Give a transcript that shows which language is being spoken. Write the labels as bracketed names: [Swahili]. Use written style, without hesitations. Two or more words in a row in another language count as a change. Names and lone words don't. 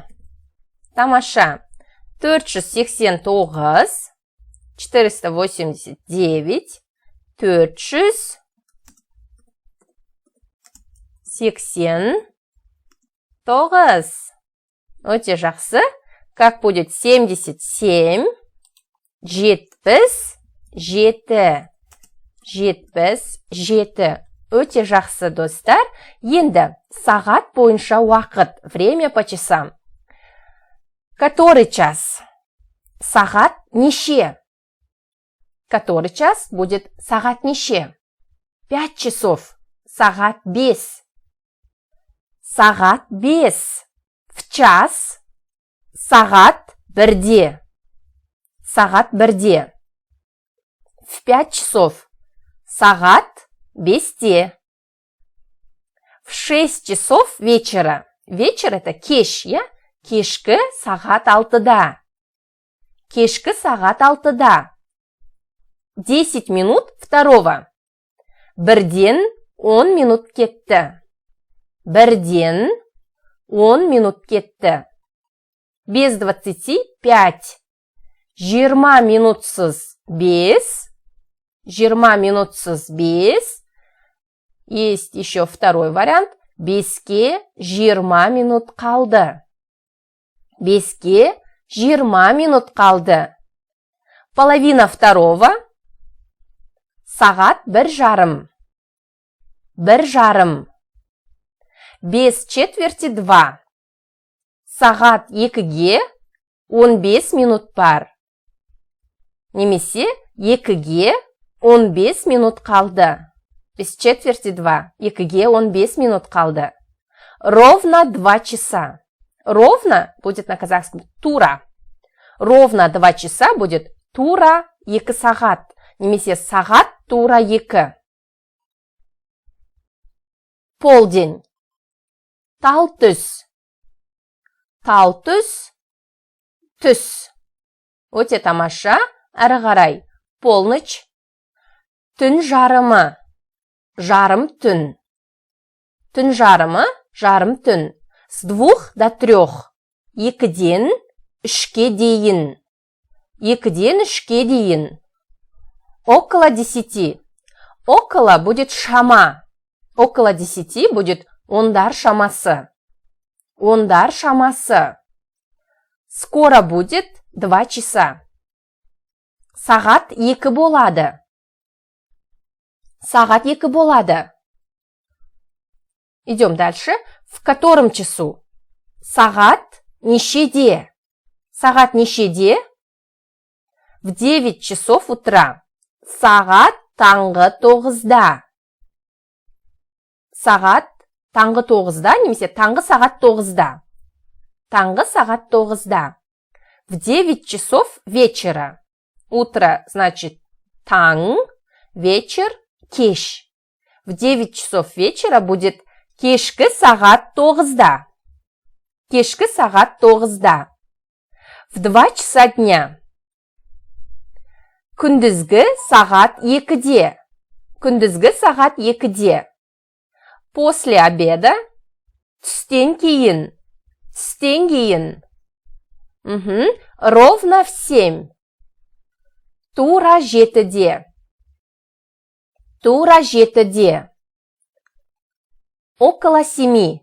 [Kazakh] Тамаша. 489, 489, 489. Өте жақсы. [Russian] Как будет 77, 77, 77. [Kazakh] Өте жақсы, достар. Енді сағат бойынша уақыт. [Russian] Время по часам. Который час? [Kazakh] Сағат неше? [Russian] Который час будет [Kazakh] сағат неше? [Russian] 5 часов. [Kazakh] Сағат 5. Сағат 5. [Russian] В час. [Kazakh] Сағат 1-де. Сағат 1-де. [Russian] В 5 часов. [Kazakh] Сағат 5-де. [Russian] В 6 часов вечера. Вечер это [Kazakh] кеш, я? Кешкі сағат 6-да. Кешкі сағат 6-да. 10 [Russian] минут второго. [Kazakh] Бірден 10 минут кетті. Бірден 10 минут кетті. [Russian] без 25. 20 минутсыз 5. [Kazakh] 20 минутсыз 5. [Russian] Есть еще второй вариант. [Kazakh] Беске 20 минут қалды. Беске 20 минут қалды. [Russian] Половина второго. [Kazakh] Сағат 1:30. [Russian] 1:30. Без четверти 2. [Kazakh] Сағат 2-ге 15 минут бар. Немесе 2-ге 15 минут қалды. [Russian] Без четверти 2. [Kazakh] 2-ге 15 минут қалды. [Russian] Ровно 2 часа. Ровно будет на казахском тура. Ровно 2 часа будет [Kazakh] тура 2 сағат. Немесе сағат тура 2. Полдень. Тал түс. Тал түс. Түс. Өте тамаша. Әрі қарай. Полночь. Түн жарымы. Жарым түн. Түн жарымы. Жарым түн. [Russian] С 2 до 3. [Kazakh] 2-ден 3-ке дейін. 2-ден 3-ке дейін. [Russian] Около 10. Около будет шама. Около 10 будет [Kazakh] ондар шамасы. Ондар шамасы. [Russian] Скоро будет 2 часа. [Kazakh] Сағат 2 болады. Сағат 2 болады. [Russian] Идем дальше. В котором часу? [Kazakh] Сағат нешеде. Сағат нешеде? [Russian] В 9 часов утра. [Kazakh] Сағат таңғы 9-да. Сағат таңғы 9-да, немесе таңғы сағат 9-да. Таңғы сағат 9-да. [Russian] В 9 часов вечера. Утро значит таң, вечер кеш. В 9 часов вечера будет [Kazakh] кешкі сағат 9-да. Кешкі сағат 9-да. [Russian] В 2 часа дня. [Kazakh] Күндізгі сағат 2-де. Күндізгі сағат 2-де. [Russian] После обеда. [Kazakh] Түстен кейін. Түстен кейін. [Russian] Ровно в 7. [Kazakh] Тура 7-де. Тура 7-де. [Russian] Около 7.